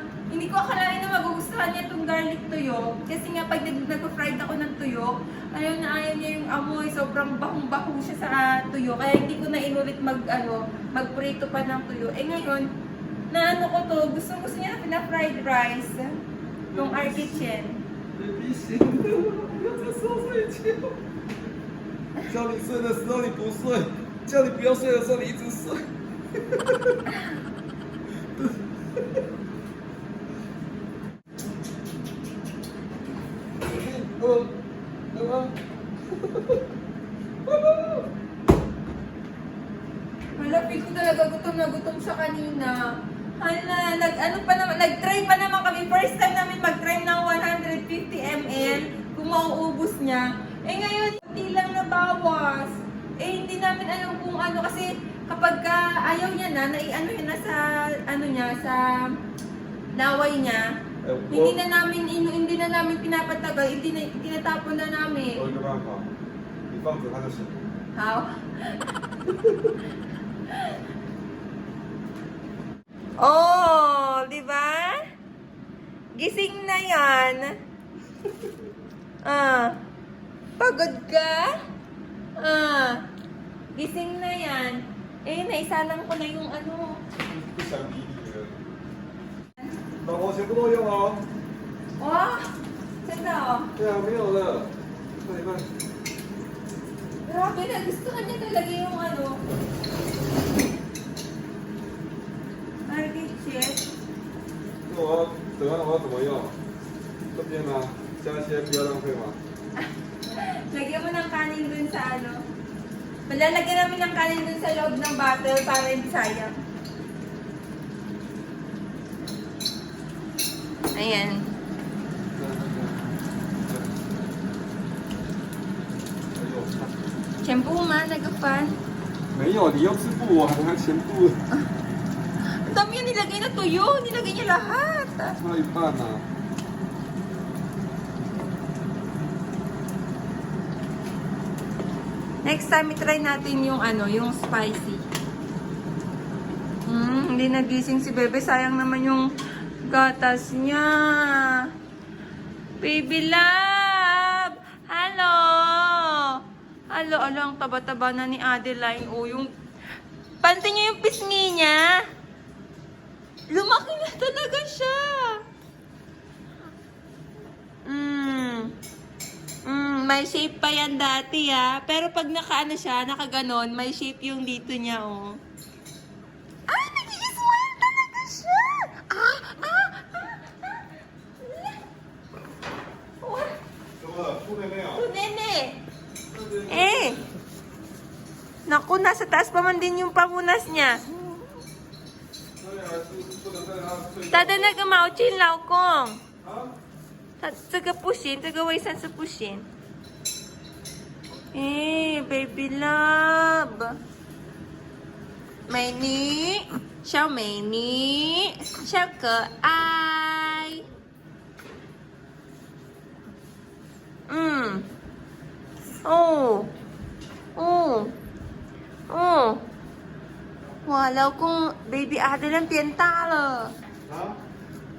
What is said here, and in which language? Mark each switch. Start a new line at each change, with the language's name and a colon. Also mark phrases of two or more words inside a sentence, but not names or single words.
Filipino: Hindi ko akalain na magugustuhan niya itong garlic tuyo. Kasi nga, pag nag-fried ako ng tuyo, ayaw niya yung amoy. Sobrang bahong-baho siya sa tuyo. Kaya hindi ko na inulit magprito pa ng tuyo. Eh ngayon, ko to, gusto niya na pina-
English: fried rice.
Filipino: Itong our kitchen.
Chinese: Baby 醒了，不要这时候睡觉。叫你睡的时候你不睡，叫你不要睡的时候你一直睡。
Filipino: Wala, feel ko talaga gutom na gutom siya kanina. Hala, nag-try pa naman kami.
English: First time
Filipino: namin mag-try ng 150 ml kung mauubos niya. Eh ngayon, hindi lang nabawas. Eh hindi namin alam kung kasi kapag ayaw niya na, naiano niya na sa laway niya. Hindi na namin pinapatagal, tinatapon na namin.
Chinese: 我有一个办法，你放着它就醒了。
English: How?
Filipino: Oh, di ba? Gising na yan. Pagod ka? Gising na yan. Eh, naisalang ko na yung
Chinese: 不想理你了。老婆全部都用哦。
Filipino: Oh, sanda oh.
Chinese: 对啊，没有了，看一看。
Filipino: Grabe, nagustuhan niya talaga yung market check.
Chinese: 那等下我要怎么用？这边呢，加一些不要浪费嘛。
Filipino: Lagyan mo ng kanin dun sa Malalagyan namin ng kanin dun sa loob ng bottle para hindi sayang. Ayan. Shampoo ma, nagapan.
Chinese: 没有，你又吃不完，还全部
Filipino: Ang dami yung nilagay na tuyo. Nilagay niya lahat.
Chinese: 差一半呢、
English: Next time,
Filipino: try natin yung yung spicy. Hindi nagising si Bebe. Sayang naman yung gatas niya.
English: Baby love! Hello!
Filipino: Hello, ang taba-taba na ni Adeline. Pansin niyo yung pisngi niya. Lumaki na talaga siya. May shape pa yan dati pero pag siya, nakaganon, may shape yung dito niya Ay, nag-i-smile talaga siya!
English: What?
Chinese: 怎么了？出来没有？
Filipino: Nene! Naku, nasa taas pa man din yung pamunas niya.
Chinese: 对啊，是不能在他睡觉。他的那个毛巾，老公，啊？这个不行，这个卫生是不行。
English: baby love，
Chinese: 美女，小美女，小可爱。哇，老公 ，baby Adeline 变大了，